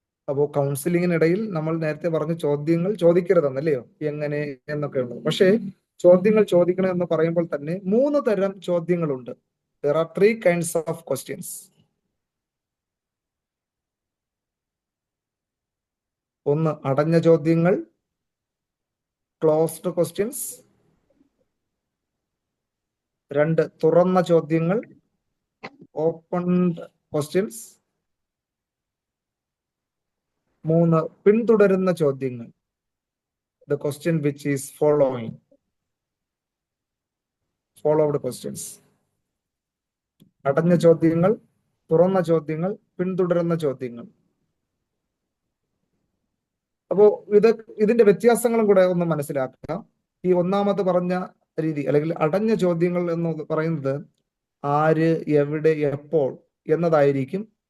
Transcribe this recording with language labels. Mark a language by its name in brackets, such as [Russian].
[Malayalam] അപ്പോ കൗൺസിലിങ്ങിനിടയിൽ നമ്മൾ നേരത്തെ പറഞ്ഞു ചോദ്യങ്ങൾ ചോദിക്കരുതെന്നല്ലയോ, എങ്ങനെ എന്നൊക്കെ ഉള്ളത്. പക്ഷേ ചോദ്യങ്ങൾ ചോദിക്കണം എന്ന് പറയുമ്പോൾ തന്നെ 3 തരം ചോദ്യങ്ങളുണ്ട്. [English] There are 3 kinds of questions. [Malayalam] ഒന്ന് അടഞ്ഞ ചോദ്യങ്ങൾ, ക്ലോസ്ഡ് ക്വസ്റ്റ്യൻസ്. 2 തുറന്ന ചോദ്യങ്ങൾ, ഓപ്പൺഡ് ക്വസ്റ്റ്യൻസ്. 3 പിന്തുടരുന്ന ചോദ്യങ്ങൾ, [English] the question which is followed questions. [Malayalam] അടഞ്ഞ ചോദ്യങ്ങൾ, തുറന്ന ചോദ്യങ്ങൾ, പിന്തുടരുന്ന ചോദ്യങ്ങൾ. അപ്പോ ഇതിന്റെ വ്യത്യാസങ്ങളും കൂടെ ഒന്ന് മനസ്സിലാക്കാം. ഈ ഒന്നാമത് പറഞ്ഞ രീതി അല്ലെങ്കിൽ അടഞ്ഞ ചോദ്യങ്ങൾ എന്ന് പറയുന്നത് ആര്, എവിടെ, എപ്പോൾ എന്നതായിരിക്കും.